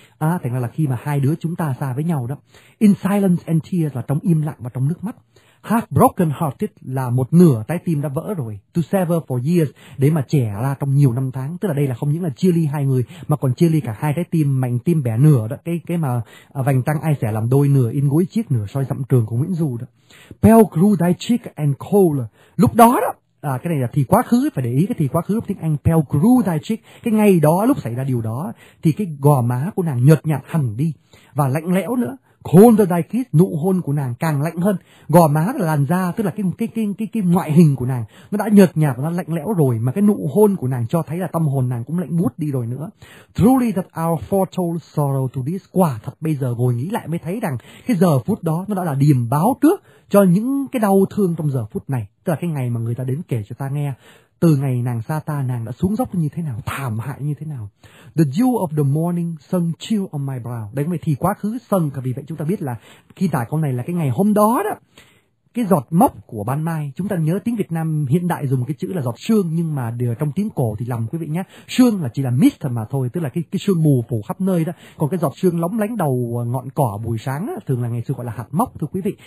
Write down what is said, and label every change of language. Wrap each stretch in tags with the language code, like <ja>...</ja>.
<vi>Thành ra là khi mà hai đứa chúng ta xa với nhau đó.</vi> <en>In silence and tears,</en> <vi>là trong im lặng và trong nước mắt.</vi> <en>Half broken hearted,</en> <vi>là một nửa trái tim đã vỡ rồi.</vi> <en>To sever for years,</en> <vi>để mà trẻ ra trong nhiều năm tháng. Tức là đây là không những là chia ly hai người, mà còn chia ly cả hai trái tim, mảnh tim bẻ nửa đó. Cái mà vành trăng ai sẽ làm đôi, nửa in gối chiếc, nửa soi dặm trường của Nguyễn Du đó.</vi> <en>Pale grew thy cheek and cold.</en> <vi>Lúc đó đó, cái này là thì quá khứ, phải để ý cái thì quá khứ tiếng Anh.</vi> <en>Pale grew thy cheek,</en> <vi>cái ngày đó lúc xảy ra điều đó, thì cái gò má của nàng nhợt nhạt hẳn đi, và lạnh lẽo nữa.</vi> <en>Colder thy kiss,</en> <vi>nụ hôn của nàng càng lạnh hơn. Gò má là làn da, tức là cái ngoại hình của nàng nó đã nhợt nhạt và nó lạnh lẽo rồi, mà cái nụ hôn của nàng cho thấy là tâm hồn nàng cũng lạnh buốt đi rồi nữa.</vi> <en>Truly that our foretold sorrow to this,</en> <vi>quả thật bây giờ ngồi nghĩ lại mới thấy rằng cái giờ phút đó nó đã là điềm báo trước cho những cái đau thương trong giờ phút này, tức là cái ngày mà người ta đến kể cho ta nghe từ ngày nàng xa ta, nàng đã xuống dốc như thế nào, thảm hại như thế nào.</vi> <en>The dew of the morning sun chill on my brow.</en> <vi>Đấy mới thì quá khứ sun, cả vì vậy chúng ta biết là khi tải câu này là cái ngày hôm đó đó, cái giọt mốc của ban mai. Chúng ta nhớ tiếng Việt Nam hiện đại dùng cái chữ là giọt sương, nhưng mà trong tiếng cổ thì lầm quý vị nhé. Sương là chỉ là mist mà thôi, tức là cái sương mù phủ khắp nơi đó. Còn cái giọt sương lóng lánh đầu ngọn cỏ buổi sáng đó, thường là ngày xưa gọi là hạt mốc, thưa quý vị.</vi>